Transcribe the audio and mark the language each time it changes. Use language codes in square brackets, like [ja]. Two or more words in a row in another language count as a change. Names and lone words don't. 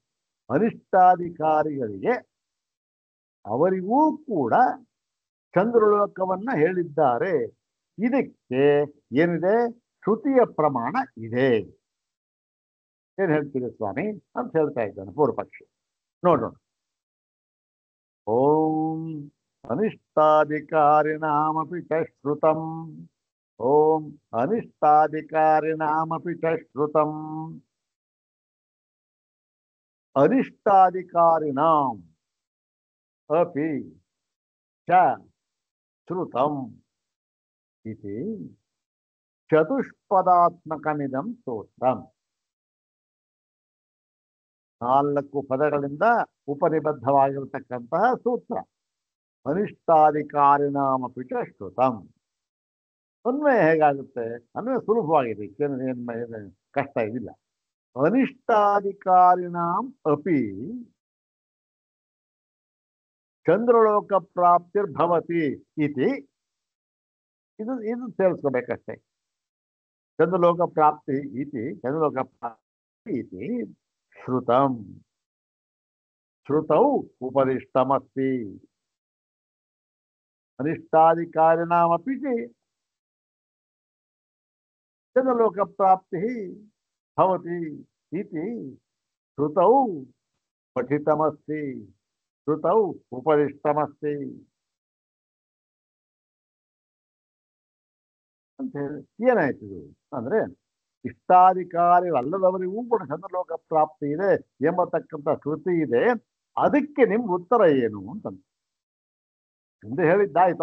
[kn] ಅನಿಷ್ಟಾಧಿಕಾರಿಗಳಿಗೆ ಅವರಿಗೂ ಕೂಡ ಚಂದ್ರಲೋಕವನ್ನ ಹೇಳಿದ್ದಾರೆ. ಇದಕ್ಕೆ ಏನಿದೆ, ಶ್ರುತಿಯ ಪ್ರಮಾಣ ಇದೆ. ಏನ್ ಹೇಳ್ತೀರಿ ಸ್ವಾಮಿ ಅಂತ ಹೇಳ್ತಾ ಇದ್ದಾನೆ ಪೂರ್ವಪಕ್ಷಿ. ನೋಡೋಣ. [sa] ಓಂ ಅನಿಷ್ಟಾಧಿಕಾರಿಣಾಮಪಿ ಚ ಶ್ರುತಂ, ಓಂ ಅನಿಷ್ಟಾಧಿಕಾರಿಣಾಮಪಿ ಚ ಶ್ರುತಂ, ಅನಿಷ್ಟಾಧಿಕಾರಿಣಾಂ ಅಪಿ ಚ ಶ್ರುತಂ ಇತಿ ಚತುಷ್ಪದಾತ್ಮಕಮಿದಂ ಸ್ತೋತ್ರಂ. [kn] 4 ಪದಗಳಿಂದ ಉಪನಿಬದ್ಧವಾಗಿರತಕ್ಕಂತಹ ಸೂತ್ರ. [sa] ಅನಿಷ್ಟಾಧಿಕಾರಿಣಾಮಪಿ ಚ ಶ್ರುತಂ. [kn] ಅನ್ವಯ ಹೇಗಾಗುತ್ತೆ? ಅನ್ವಯ ಸುಲಭವಾಗಿದೆ, ಏನು ಕಷ್ಟ ಇದಿಲ್ಲ. [sa] ಅನಿಷ್ಟಾಧಿಕಾರಿಣಾಂ ಅಪಿ ಚಂದ್ರಲೋಕ ಪ್ರಾಪ್ತಿರ್ಭವತಿ ಇತಿ, [kn] ಇದು ಸೇರಿಸ್ಕೋಬೇಕಷ್ಟೇ. [sa] ಚಂದ್ರಲೋಕ ಪ್ರಾಪ್ತಿ ಇತಿ, ಚಂದ್ರಲೋಕ ಪ್ರಾಪ್ತಿ ಇತಿ ಶ್ರುತಂ, ಶ್ರುತೌ ಉಪದಿಷ್ಟಮಸ್ತಿ. ಅನಿಷ್ಟಾಧಿಕಾರಿಣಾಮಪಿ ಚಂದ್ರಲೋಕ ಪ್ರಾಪ್ತಿ ಭವತಿ ಇತಿ ಶ್ರುತೌ ಪಠಿತಮಸ್ತಿ, ಶ್ರುತೌ ಉಪದಿಷ್ಟಮಸ್ತಿ [kn] ಅಂತ ಹೇಳಿ ಏನಾಯ್ತು ಅಂದ್ರೆ, ಇಷ್ಟಾಧಿಕಾರಿಗಳಲ್ಲದವರಿಗೂ ಕೂಡ ಚಂದ್ರಲೋಕ ಪ್ರಾಪ್ತಿ ಇದೆ ಎಂಬತಕ್ಕಂಥ ಶ್ರುತಿ ಇದೆ, ಅದಕ್ಕೆ ನಿಮ್ಗೆ ಉತ್ತರ ಏನು ಅಂತಂದ್ರೆ ಮುಂದೆ ಹೇಳಿದ್ದಾಯ್ತು.